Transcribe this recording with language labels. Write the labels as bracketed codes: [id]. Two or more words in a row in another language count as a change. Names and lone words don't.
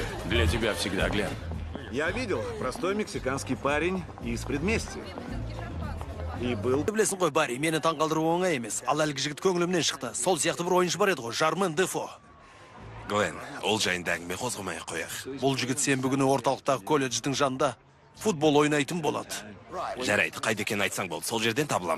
[ru] Для тебя всегда, Глен. Я видел, простой мексиканский парень из предместья. И был... [kk] Білесің ғой, Барри, мені таңқалдыру оңай емес. Ал әлгі жігіт көңілімнен шықты. Сол сияқты бір ойыншы бар еді ғой, Жармен Дефо. Глен, ол жайында әңгіме қозғамай қояқ. Бұл жігіт сенбі күні орталықтағы колледждің жанында футбол ойнайтын болады. Жарайды, қайда екенін айтсаң болды, сол жерден табыламын.